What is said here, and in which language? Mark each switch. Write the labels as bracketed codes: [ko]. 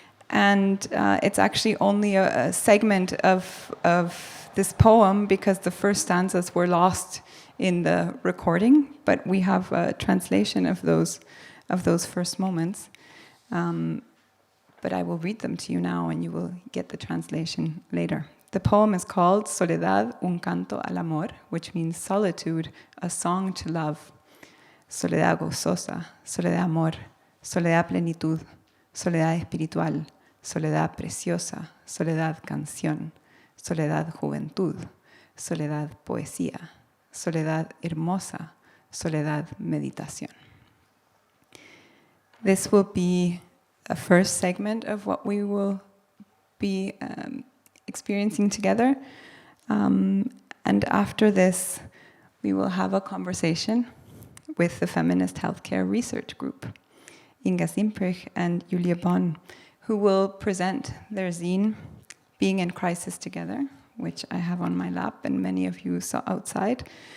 [en] And it's actually only a segment of this poem because the first stanzas were lost in the recording, but we have a translation of those first moments. But I will read them to you now, and you will get the translation later. The poem is called [es] Soledad, un canto al amor, [en] which means solitude, a song to love. [es] Soledad gozosa, soledad amor, soledad plenitud, soledad espiritual, soledad preciosa, soledad canción, soledad juventud, soledad poesía, soledad hermosa, soledad meditación. [en] This will be a first segment of what we will be experiencing together. And after this, we will have a conversation with the Feminist Healthcare Research Group, Inga Zimprich and Julia Bonn, who will present their zine, Being in Crisis Together, which I have on my lap and many of you saw outside.